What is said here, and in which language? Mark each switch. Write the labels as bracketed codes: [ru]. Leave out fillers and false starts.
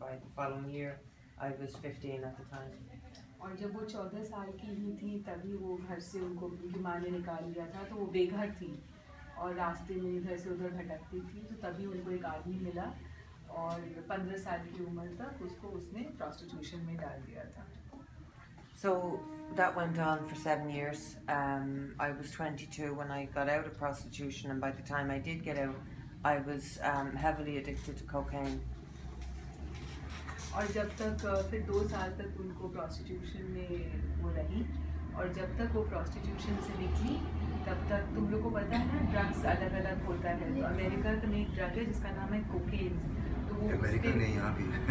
[en] By the following year I was 15 at the time. [hi] और जब वो 14 साल की ही थी तभी वो घर से उनको उनकी माँ ने निकाल लिया था, तो वो बेघर थी और रास्ते में इधर से उधर भटकती थी। तो तभी उनको एक आदमी मिला और 15 साल की उम्र तक उसको उसने प्रोस्टिट्यूशन में डाल दिया था। [en] So that went on for 7 years. I was 22 when I got out of prostitution, and by the time I did get out, I was heavily addicted to cocaine. [hi] और जब तक फिर 2 साल तक उनको प्रोस्टिट्यूशन में वो रही, और जब तक वो प्रोस्टिट्यूशन से निकली तब तक तुम लोग को पता है ना ड्रग्स अलग अलग होता है। तो अमेरिका में एक ड्रग है जिसका नाम है कोकेन, तो वो अमेरिका नहीं यहाँ भी